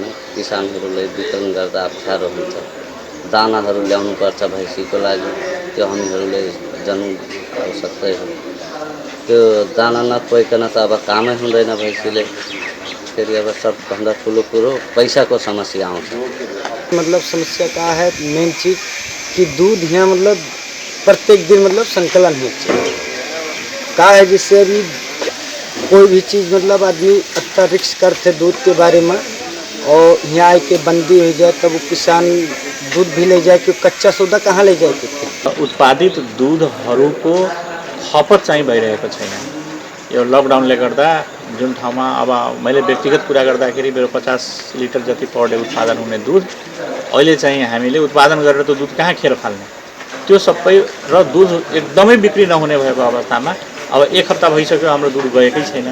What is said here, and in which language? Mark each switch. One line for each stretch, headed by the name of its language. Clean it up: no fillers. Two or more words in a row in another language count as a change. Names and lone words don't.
Nepali: किसानहरूलाई वितरण गर्दा अप्ठ्यारो हुन्छ। दानाहरू ल्याउनु पर्छ भैँसीको लागि, त्यो हामीहरूले जान्नु आवश्यकै हो। त्यो दाना नपाइकन त अब कामै हुँदैन भैँसीले। फेरि अब सबभन्दा ठुलो कुरो पैसाको समस्या आउँछ।
Hindi: मतलब समस्या का है, मेन चीज कि दूध यहाँ मतलब प्रत्येक दिन मतलब संकलन हो का है, जिससे अभी कोई भी चीज़ मतलब आदमी अच्छा रिक्स करते दूध के बारे में, और यहाँ आके बंदी हो जाए तब वो किसान दूध भी ले जाए कि कच्चा सौदा कहाँ ले जाए।
Nepali: उत्पादित दूधहरूको खपत चाहिँ भइरहेको छैन। यो लकडाउनले गर्दा जुन ठाउँमा अब मैले व्यक्तिगत कुरा गर्दाखेरि मेरो 50 लिटर जति
English: per day
Nepali: उत्पादन हुने दुध अहिले चाहिँ हामीले उत्पादन गरेर त दुध कहाँ खेर फाल्ने, त्यो सबै र दुध एकदमै बिक्री नहुने भएको अवस्थामा अब 1 हप्ता भइसक्यो हाम्रो दुध गएकै छैन।